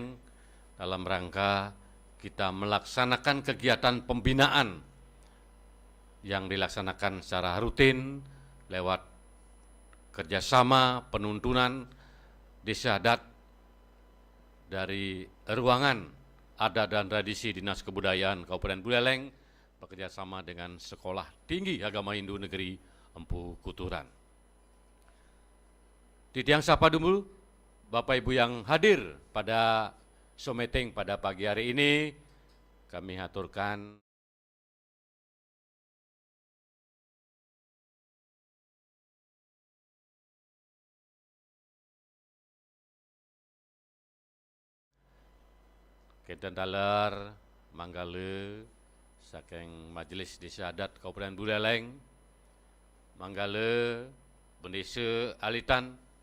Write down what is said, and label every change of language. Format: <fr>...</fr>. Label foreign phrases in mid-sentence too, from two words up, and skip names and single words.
<id>dalam rangka kita melaksanakan kegiatan pembinaan yang dilaksanakan secara rutin lewat kerjasama penuntunan desa adat dari ruangan adat dan tradisi Dinas Kebudayaan Kabupaten Buleleng bekerjasama dengan Sekolah Tinggi Agama Hindu Negeri Empu Kuturan. Titiang sapa dulu Bapak Ibu yang hadir pada meeting pada pagi hari ini, kami haturkan</id> <ban>Kenten Taler, Manggale, saking Majelis Desa Adat Kabupaten Buleleng, Manggale, Bendesa Alitan,</ban>